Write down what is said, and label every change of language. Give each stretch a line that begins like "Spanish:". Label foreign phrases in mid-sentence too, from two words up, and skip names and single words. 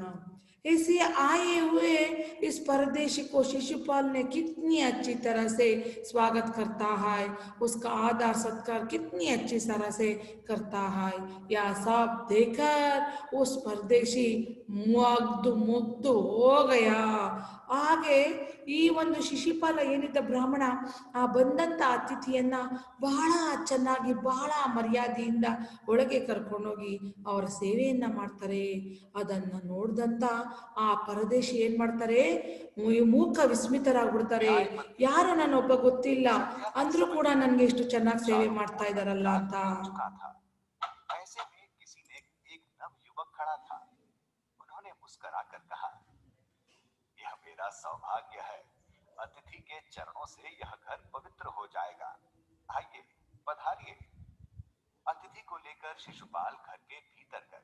Hindi: ऐसे आए हुए इस परदेशी को शिशुपाल ने कितनी अच्छी तरह से स्वागत करता है, उसका आदर सत्कार कितनी अच्छी तरह से करता है. यह सब देखकर उस परदेशी मुग्ध मुग्ध हो गया.
Kannada: ಹಾಗೆ ಈ ಒಂದು ಶಿಶುಪಾಲ ಏನಿದ್ದ ಬ್ರಾಹ್ಮಣ ಆ ಬಂದಂತ ಅತಿಥಿಯನ್ನ ಬಹಳ ಚೆನ್ನಾಗಿ ಬಹಳ ಮರ್ಯಾದೆಯಿಂದ ಒಳಗೆ ಕರ್ಕೊಂಡೋಗಿ ಅವರ ಸೇವೆಯನ್ನ ಮಾಡ್ತಾರೆ. ಅದನ್ನ ನೋಡ್ದಂತ ಆ ಪರದೇಶಿ ಏನ್ ಮಾಡ್ತಾರೆ, ಮೂಕ ವಿಸ್ಮಿತರಾಗ್ಬಿಡ್ತಾರೆ. ಯಾರು ನನ್ನೊಬ್ಬ ಗೊತ್ತಿಲ್ಲ ಅಂದ್ರೂ ಕೂಡ ನನ್ಗೆ ಎಷ್ಟು ಚೆನ್ನಾಗಿ ಸೇವೆ ಮಾಡ್ತಾ ಇದಾರಲ್ಲ ಅಂತ.
Hindi: ऐसे में किसी ने एक नवयुवक खड़ा था. उन्होंने मुस्कुराकर कहा, यह मेरा सौभाग्य है. अतिथि के चरणों से यह घर पवित्र हो जाएगा. आइए पधारिए. अतिथि को लेकर शिशुपाल घर के भीतर गए.